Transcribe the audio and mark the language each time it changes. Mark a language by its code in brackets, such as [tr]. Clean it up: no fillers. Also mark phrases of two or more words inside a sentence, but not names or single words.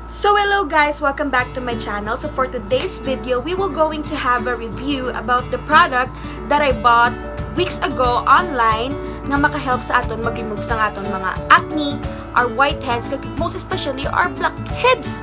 [en] So hello guys, welcome back to my channel. So for today's video, we will going to have a review about the product that I bought weeks ago online [hil] nga makahelp sa aton mag-remove sa aton mga acne, [en] our whiteheads, most especially our blackheads.